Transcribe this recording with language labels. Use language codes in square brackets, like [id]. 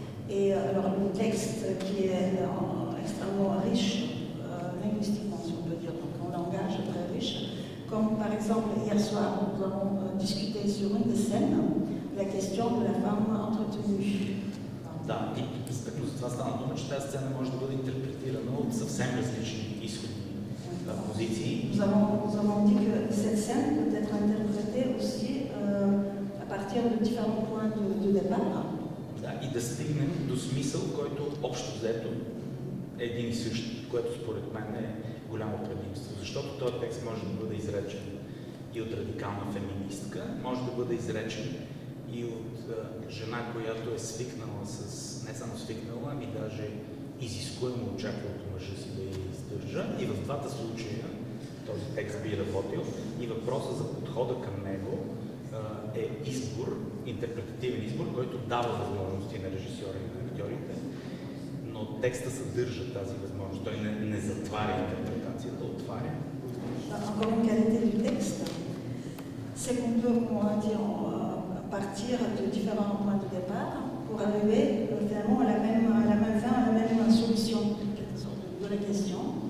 [fr] Et alors, le texte qui est extrêmement riche, linguistiquement, si on peut dire, donc en langage très riche, comme par exemple, hier soir, nous avons discuté sur une des scènes, la question de la femme entretenue. [bg] Да, и като за това стана дума, че тази сцена може да бъде интерпретирана от съвсем различни изходни позиции. [fr] Nous avons dit que cette scène peut être interprétée aussi à partir de différents points de départ. [bg] Да, и да стигнем до смисъл, който общо взето е един и същ, което според мен е голямо предимство. Защото този текст може да бъде изречен и от радикална феминистка, може да бъде изречен и от жена, която е свикнала не само свикнала, ами даже изискуемо очаква от мъжа си да я издържа. И в двата случая този текст би работил и въпросът за подхода към него е избор, интерпретативен избор, който дава възможности на режисьора и на актьорите, но текста съдържа тази възможност. Той не затваря интерпретацията, отваря. [fr] Encore une qualité du texte, c'est qu'on peut, comment dire, partir de différents points de départ pour arriver finalement à la même fin, à la même solution quelque sorte, de la question.